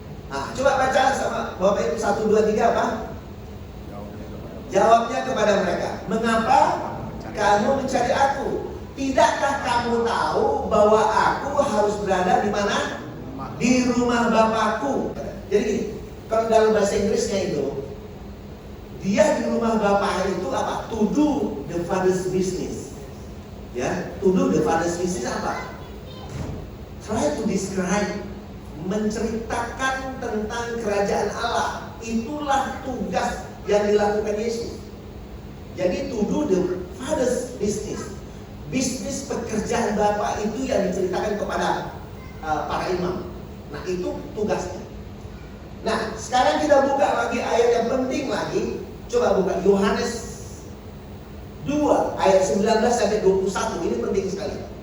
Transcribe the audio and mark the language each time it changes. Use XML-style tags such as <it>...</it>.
<id>Nah coba baca sama Bapak Ibu 1, 2, 3 apa? Jawabnya kepada mereka, mengapa kamu mencari aku? Tidakkah kamu tahu bahwa aku harus berada di mana? Di rumah Bapakku. Jadi kalau dalam bahasa Inggrisnya itu, dia di rumah Bapak itu apa?</id> <en>To do the father's business. Ya, to do the father's business apa? Try to describe,</en> <id>menceritakan tentang kerajaan Allah. Itulah tugas yang dilakukan Yesus.</id> <en>Jadi to do the father's business.</en> <id>Bisnis pekerjaan Bapa itu yang diceritakan kepada para imam. Nah itu tugasnya. Nah sekarang kita buka lagi ayat yang penting lagi. Coba buka Yohanes 2 ayat 19 sampai 21. Ini penting sekali.</id>